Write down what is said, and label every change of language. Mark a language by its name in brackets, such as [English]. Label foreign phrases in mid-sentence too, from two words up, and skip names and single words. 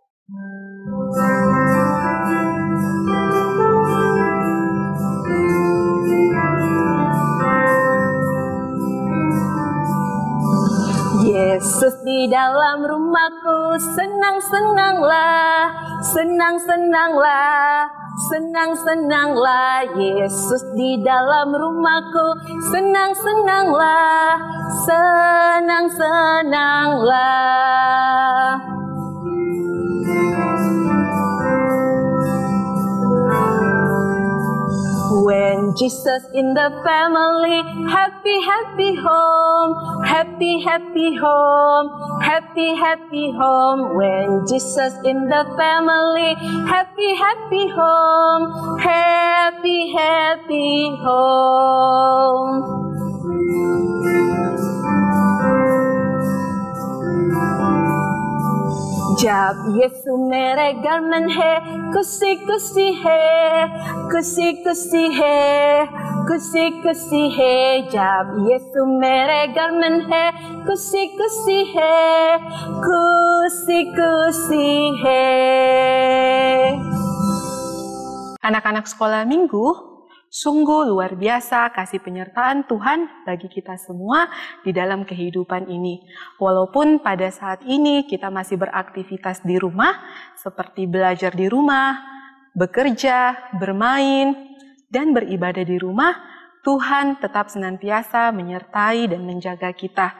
[Indonesian] Yesus di dalam rumahku, senang-senanglah, senang-senanglah, senang-senanglah. Yesus di dalam rumahku, senang-senanglah, senang-senanglah. [English] When Jesus in the family, happy, happy home, happy, happy home, happy, happy home. When Jesus in the family, happy, happy home, happy, happy home. [Hindi] जब यीशु मेरे घर में है, खुशी खुशी है, खुशी खुशी है, खुशी खुशी है। जब यीशु मेरे घर में है, खुशी खुशी है, खुशी खुशी है. [Indonesian] Anak-anak sekolah minggu, sungguh luar biasa kasih penyertaan Tuhan bagi kita semua di dalam kehidupan ini. Walaupun pada saat ini kita masih beraktivitas di rumah, seperti belajar di rumah, bekerja, bermain, dan beribadah di rumah, Tuhan tetap senantiasa menyertai dan menjaga kita.